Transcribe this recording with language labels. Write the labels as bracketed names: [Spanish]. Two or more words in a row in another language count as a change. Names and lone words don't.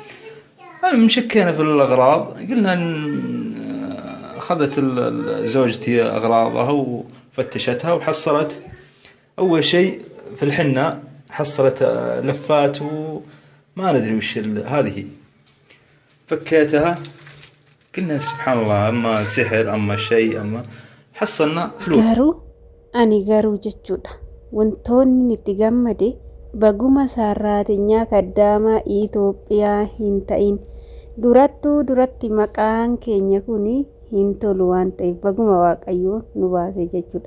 [Arabic] مشكينا في الأغراض، قلنا أخذت زوجتي أغراضها وفتشتها وحصلت أول شيء في الحنة. حصلت لفات وما ندري وش هذه. فكيتها، قلنا سبحان الله، أما سحر أما شيء أما حصلنا فلوس. [Oromo] Ani garuu jechuudha wantoonni itti gammade baguma saarraateenyaa kaddaamaa Itoophiyaa hin ta'in duratti maqaan keenya kun hin tolu waan ta'eef baguma waaqayyoon nu baase jechuudha.